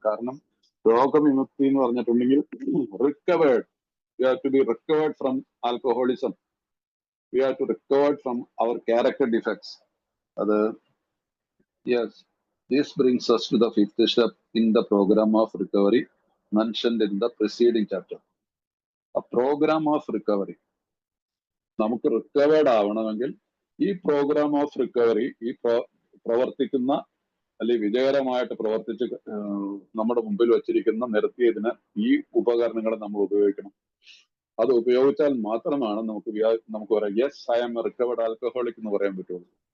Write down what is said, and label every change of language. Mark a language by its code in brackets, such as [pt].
[ml] കാരണം രോഗവിമുക്തി എന്ന് പറഞ്ഞിട്ടുണ്ടെങ്കിൽ [en] Recovered, we have to be recovered from alcoholism, we have to recovered from our character defects. അത് Yes, this brings us to the fifth step in the program of recovery mentioned in the preceding chapter. A program of recovery. [ml] നമുക്ക് recovered ആവണമെങ്കിൽ ഈ programme of recovery ഈ പ്രവർത്തിക്കുന്ന അല്ലെങ്കിൽ വിജയകരമായിട്ട് പ്രവർത്തിച്ച് നമ്മുടെ മുമ്പിൽ വച്ചിരിക്കുന്ന നിരത്തിയതിന് ഈ ഉപകരണങ്ങൾ നമ്മൾ ഉപയോഗിക്കണം. അത് ഉപയോഗിച്ചാൽ മാത്രമാണ് നമുക്ക് പറയാം [en] yes I am recovered alcoholic [ml] എന്ന് പറയാൻ പറ്റുള്ളൂ.